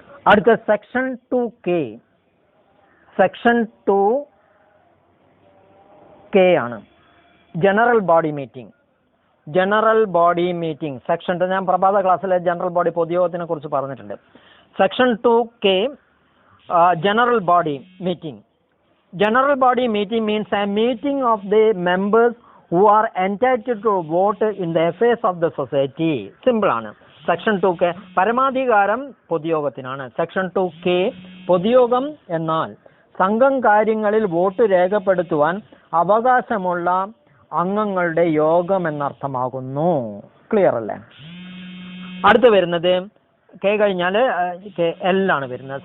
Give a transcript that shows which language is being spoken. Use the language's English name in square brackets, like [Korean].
[Malayalam] അടുത്ത section 2K. Section 2K ആണ് general body meeting. General body meeting section 2 ഞാൻ പ്രഭാത ക്ലാസ്സിലെ ജനറൽ ബോഡി പൊതുയോഗത്തിനെ കുറിച്ച് പറഞ്ഞിട്ടുണ്ട്. Section 2K general body meeting. [English] General body meeting means a meeting of the members who are entitled to vote in the affairs of the society. [Malayalam] Simple ആണ്. Section 2K പരമാധികാരം പൊതുയോഗത്തിനാണ്. Section 2K പൊതുയോഗം എന്നാൽ സംഘം കാര്യങ്ങളിൽ vote രേഖപ്പെടുത്തുവാൻ അവകാശമുള്ള അംഗങ്ങളുടെ യോഗം എന്നർത്ഥമാകുന്നു. Clear അല്ലേ? അടുത്ത് വരുന്നത് K കഴിഞ്ഞാൽ L ആണ് വരുന്നത്.